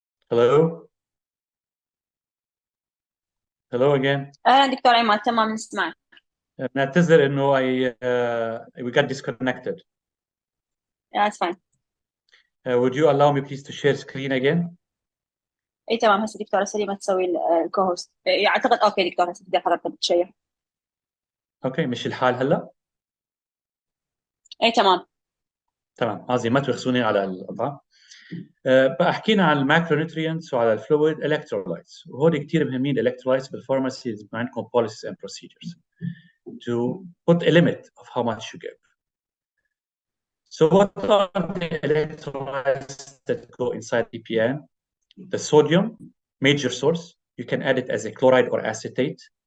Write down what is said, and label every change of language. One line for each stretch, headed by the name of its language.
English: Hello. Hello again.
Arabic: أهلا دكتور عماد، تمام نسمعك. نعتذر إنه
English: we got disconnected. Yeah, it's fine. Would you allow me please to share screen again?
Arabic: اي تمام. هسه دكتورة سليمة تسوي الكوهوست. اعتقد اوكي دكتورة، هسه تقدر حضرتك تشير. اوكي، مش الحال هلا؟ اي تمام. تمام، قصدي ما ترخصوني على القطع. بقى حكينا عن الماكرونيوترينتس وعلى الفلويد الكترولايتس، وهول كثير مهمين الالكترولايتس بالفارماسي. عندكم
English: policies and procedures to put a limit of how much you give. So what are the electrolytes that go inside PPN? The sodium, major source. You can add it as a chloride or acetate.